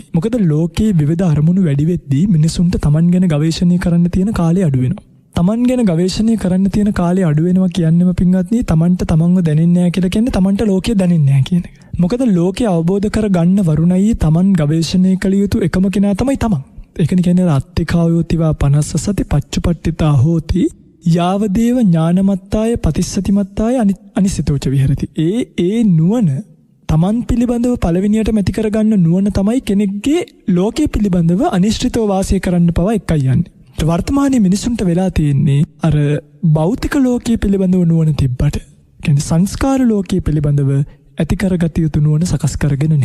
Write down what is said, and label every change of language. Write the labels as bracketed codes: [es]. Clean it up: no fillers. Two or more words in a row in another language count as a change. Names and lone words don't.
[si] මොකද ලෝකයේ විවිධ අරමුණු වැඩි වෙද්දී මිනිසුන්ට Taman ගැන ගවේෂණය කරන්න තියෙන කාලය අඩු වෙනවා. Taman ගැන ගවේෂණය කරන්න තියෙන කාලය අඩු වෙනවා කියන්නේම පින්වත්නි, Tamanට Tamanව දැනෙන්නේ නැහැ කියලා කියන්නේ Tamanට ලෝකය දැනෙන්නේ නැහැ කියන එක. මොකද ලෝකය අවබෝධ කරගන්න වරුණයි Taman ගවේෂණය කළ යුතු එකම කෙනා තමයි Taman. ඒකනේ කියන්නේ [pi] අත්තිකායෝතිවා 50 සති පච්චුපට්ඨිතා හෝති යාවදේව ඥානමත්තාය පතිස්සතිමත්තාය අනිසිතෝච විහෙරති. [si] ඒ නුවණ Taman පිළිබඳව පළවෙනියටම ඇති කරගන්න නුවණ තමයි කෙනෙක්ගේ ලෝකයේ පිළිබඳව අනිශ්චිතව වාසය කරන්න පවා එකයි යන්නේ. වර්තමානයේ මිනිසුන්ට වෙලා තියෙන්නේ අර භෞතික ලෝකයේ පිළිබඳව නුවණ තිබ්බට, කියන්නේ සංස්කාර ලෝකයේ පිළිබඳව ඇති කරගත යුතු නුවණ සකස් කරගෙන නැහැ.